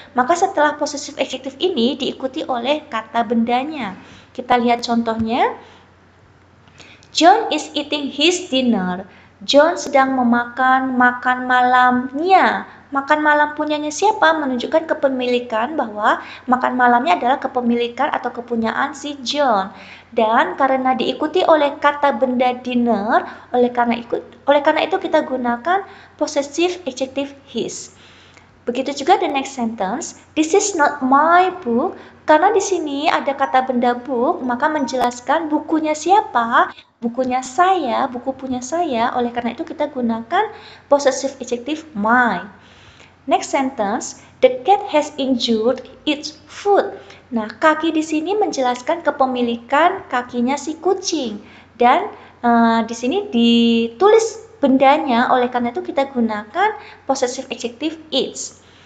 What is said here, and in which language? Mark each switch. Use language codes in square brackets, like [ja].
[id] Maka setelah possessive adjective ini diikuti oleh kata bendanya. Kita lihat contohnya. [en] John is eating his dinner. [id] John sedang memakan makan malamnya. Makan malam punyanya siapa? Menunjukkan kepemilikan bahwa makan malamnya adalah kepemilikan atau kepunyaan si John. Dan karena diikuti oleh kata benda dinner, oleh karena itu kita gunakan possessive adjective his. Begitu juga [en] the next sentence, this is not my book. [id] Karena di sini ada kata benda book, maka menjelaskan bukunya siapa? Bukunya saya, buku punya saya. Oleh karena itu kita gunakan possessive adjective my. [en] Next sentence, the cat has injured its foot. [id] Nah, kaki di sini menjelaskan kepemilikan kakinya si kucing. Dan di sini ditulis bendanya, oleh karena itu kita gunakan possessive adjective its.